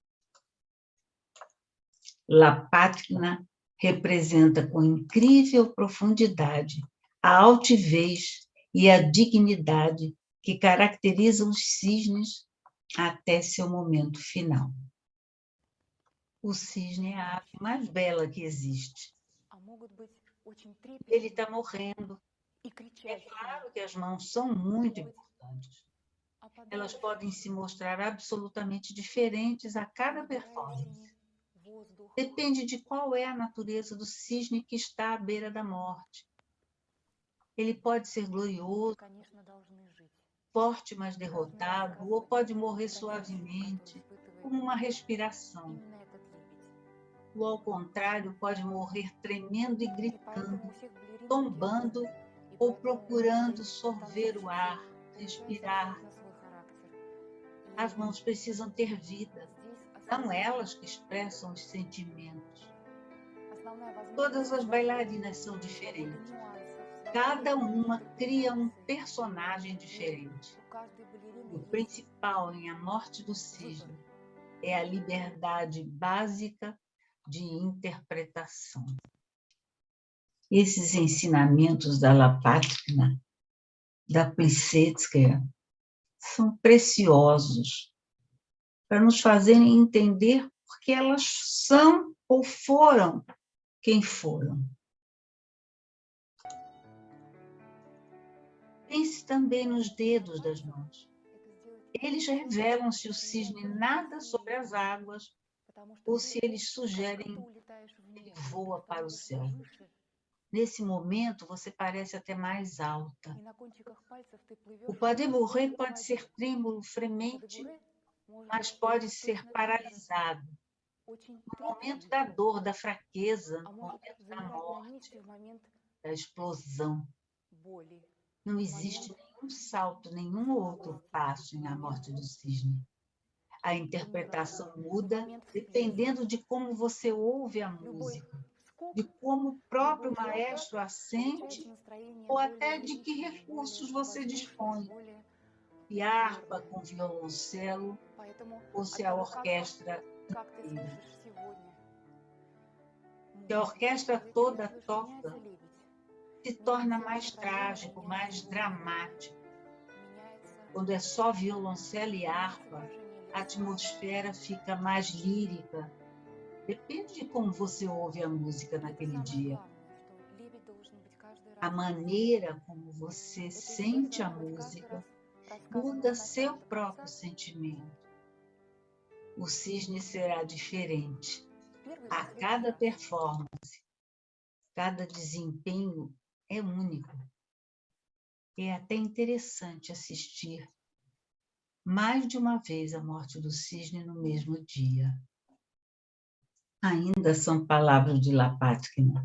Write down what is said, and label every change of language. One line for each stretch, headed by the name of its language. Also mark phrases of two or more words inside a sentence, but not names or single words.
Portuguese: Lapatkina representa com incrível profundidade a altivez e a dignidade que caracterizam os cisnes até seu momento final. O cisne é a ave mais bela que existe.
Russian: а могут быть очень
Portuguese: Ele
Russian: трепетными
Portuguese: está morrendo.
Russian: и
Portuguese: É
Russian: кричащими.
Portuguese: claro que as mãos são muito importantes.
Russian: А
Portuguese: Elas
Russian: подальше,
Portuguese: podem se mostrar absolutamente diferentes a cada
Russian: набирая
Portuguese: performance.
Russian: синий воздух,
Portuguese: Depende de qual é a natureza do cisne que está à beira da morte. Ele pode ser glorioso,
Russian: конечно, должны жить.
Portuguese: forte, mas derrotado, ou pode morrer suavemente, como uma respiração.
Russian: Именно этот лебедь.
Portuguese: Ou, ao contrário, pode morrer tremendo e
Russian: И
Portuguese: gritando,
Russian: поэтому у всех балерин
Portuguese: tombando
Russian: оркестр, и
Portuguese: ou
Russian: поэтому
Portuguese: procurando
Russian: каждый
Portuguese: sorver o ar,
Russian: танцовщица
Portuguese: respirar.
Russian: абсолютно свой характер.
Portuguese: As mãos precisam ter vida.
Russian: Здесь
Portuguese: São elas que expressam os sentimentos.
Russian: основная возможность
Portuguese: Todas as
Russian: сказать
Portuguese: bailarinas são
Russian: свободу
Portuguese: diferentes.
Russian: нюансов,
Portuguese: Cada uma
Russian: свободу
Portuguese: cria um
Russian: интерпретации.
Portuguese: personagem
Russian: И
Portuguese: diferente.
Russian: у каждой балерины
Portuguese: O
Russian: есть
Portuguese: principal em A Morte do Cisne é a liberdade básica de interpretação. Esses ensinamentos da Lapatkina, da Plisetskaya, são preciosos para nos fazerem entender por que elas são ou foram quem foram. Pense também nos dedos das mãos.
Russian: это сделать,
Portuguese: Eles revelam se o cisne nada sobre as águas
Russian: потому что
Portuguese: ou se
Russian: ты
Portuguese: eles
Russian: как
Portuguese: sugerem
Russian: будто улетаешь в
Portuguese: que ele
Russian: небо,
Portuguese: voa
Russian: ты
Portuguese: para o
Russian: становишься
Portuguese: céu.
Russian: выше,
Portuguese: Nesse momento, você parece até mais alta.
Russian: и на кончиках пальцев ты
Portuguese: O
Russian: плывешь
French: pas de bourrée
Russian: словно по
Portuguese: pode ser
Russian: воде.
Portuguese: trêmуlo,
Russian: Pas de
Portuguese: fremente,
Russian: bourrée может
Portuguese: mas
Russian: быть
Portuguese: pode ser
Russian: точно так же,
Portuguese: paralisado.
Russian: очень
Portuguese: No momento
Russian: трепетным,
Portuguese: da dor, da fraqueza,
Russian: а
Portuguese: no
Russian: может
Portuguese: momento da
Russian: замирать на
Portuguese: morte,
Russian: месте в момент
Portuguese: da explosão.
Russian: боли,
Portuguese: Não
Russian: в
Portuguese: existe
Russian: момент
Portuguese: nenhum salto, nenhum outro passo na morte do cisne. A interpretação muda dependendo de como você ouve a
Russian: любой
Portuguese: música,
Russian: скок,
Portuguese: de como o próprio
Russian: любой взлет
Portuguese: maestro a sente
Russian: получается настроение
Portuguese: ou
Russian: более
Portuguese: até de que
Russian: лиричное,
Portuguese: recursos
Russian: более
Portuguese: você
Russian: воздушное,
Portuguese: dispõe.
Russian: более
Portuguese: Se harpa com violoncelo
Russian: Поэтому
Portuguese: ou
Russian: от
Portuguese: se a
Russian: того,
Portuguese: orquestra
Russian: как ты
Portuguese: inteira.
Russian: слышишь сегодня
Portuguese: Se a
Russian: музыку,
Portuguese: orquestra
Russian: зависит от
Portuguese: toda
Russian: того, что
Portuguese: toca,
Russian: меняется лебедь,
Portuguese: se torna
Russian: меняется его
Portuguese: mais
Russian: настроение,
Portuguese: trágico, mais
Russian: меняется его
Portuguese: dramático.
Russian: меняется
Portuguese: Quando é só violoncelo e harpa,
Russian: выражение
Portuguese: a
Russian: лица.
Portuguese: atmosfera fica mais lírica. Depende de como você ouve a música
Russian: Это
Portuguese: naquele
Russian: самое
Portuguese: dia.
Russian: главное, что лебедь должен быть каждый
Portuguese: A
Russian: раз.
Portuguese: maneira como você
Russian: Эта история
Portuguese: sente a
Russian: должна быть каждый
Portuguese: música
Russian: раз рассказана
Portuguese: muda
Russian: с начала
Portuguese: seu
Russian: до
Portuguese: próprio
Russian: конца.
Portuguese: sentimento. O cisne será diferente.
Russian: Первый и
Portuguese: A
Russian: последний
Portuguese: cada
Russian: раз.
Portuguese: performance, cada desempenho é único. É até interessante assistir mais de uma vez a morte do cisne no mesmo dia. Ainda são palavras de Lapatkina.